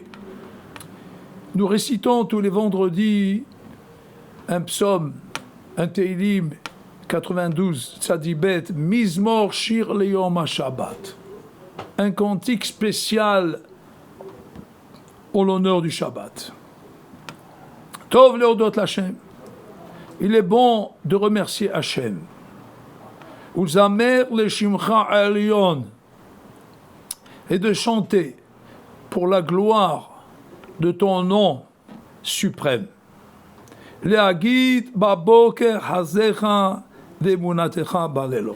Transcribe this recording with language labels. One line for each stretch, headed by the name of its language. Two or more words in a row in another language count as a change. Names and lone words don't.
French: Nous récitons tous les vendredis un psaume, un Teilim 92,
Hebrew: צדי בית, מזמור שיר ליום השבת,
French: un cantique spécial en l'honneur du Shabbat.
Hebrew: טוב להודות לה.
French: Il est bon de remercier Hachem.
Hebrew: ולזמר לשמך עליון.
French: Et de chanter pour la gloire de ton nom suprême.
Hebrew: להגיד בבוקר חסדך ואמונתך בלילות.